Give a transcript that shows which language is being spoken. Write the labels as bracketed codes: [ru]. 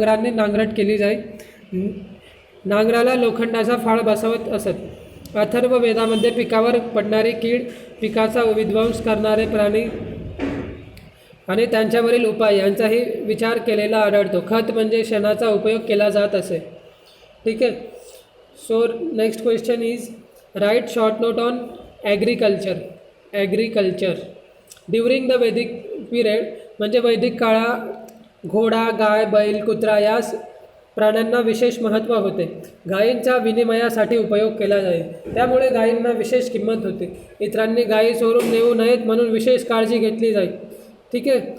[mr] नांगरट केली जाई. नांगराला लोखंडाचा फाळ बसवत असत. अथर्व वेदामध्ये पिकावर पडणारी कीड, पिकाचा विध्वंस करणारे प्राणी आणि त्यांच्यावरील उपाय यांचाही विचार केलेला आढळतो. खत म्हणजे शेणाचा उपयोग केला जात असे. ठीक आहे. [en] So next question is write short note on agriculture. During the Vedic period [mr] म्हणजे वैदिक काळात घोडा, गाय, बैल, कुत्रा या प्राण्यांना विशेष महत्त्व होते. गायींचा विनिमयासाठी उपयोग केला जाई. त्यामुळे गायींना विशेष किंमत होती. इतरांनी गायी चोरून नेऊ नयेत म्हणून विशेष काळजी घेतली जाई. ठीक आहे.